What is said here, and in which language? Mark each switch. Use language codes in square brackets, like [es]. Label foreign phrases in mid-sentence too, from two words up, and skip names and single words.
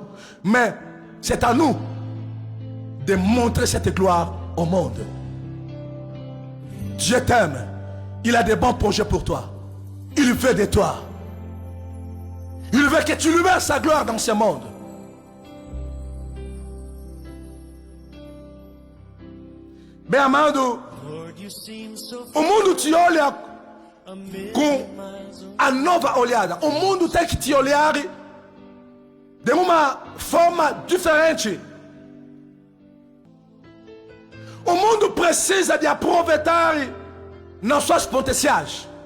[fr] Mais c'est à nous de montrer cette gloire au monde. Dieu t'aime. Il a des bons projets pour toi. Il veut de toi. Il veut que tu libères sa gloire dans ce monde. [pt] Mais amando, o mundo te olha com a nova olhada. O mundo tem que te olhar de uma forma diferente. O mundo precisa de aproveitar nossas potenciais.